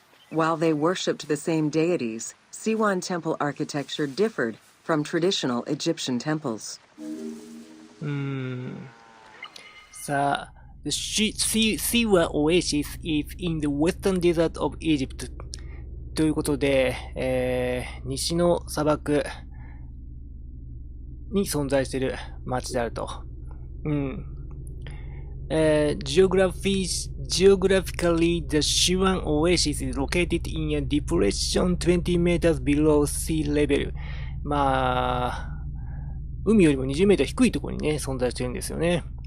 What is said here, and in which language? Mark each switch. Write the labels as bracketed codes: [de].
[en] While they worshipped the same deities, Siwan temple architecture differed from traditional Egyptian temples. [ja] さあ、 [en] The Siwa Oasis is in the western desert of Egypt. [ja] ということで、西の砂漠に存在している町であると。 [en] Geographically, the Siwan Oasis is located in a depression 20 meters below sea level. [ja] まあ、海よりも20メーター低いところにね、存在してるんですよね。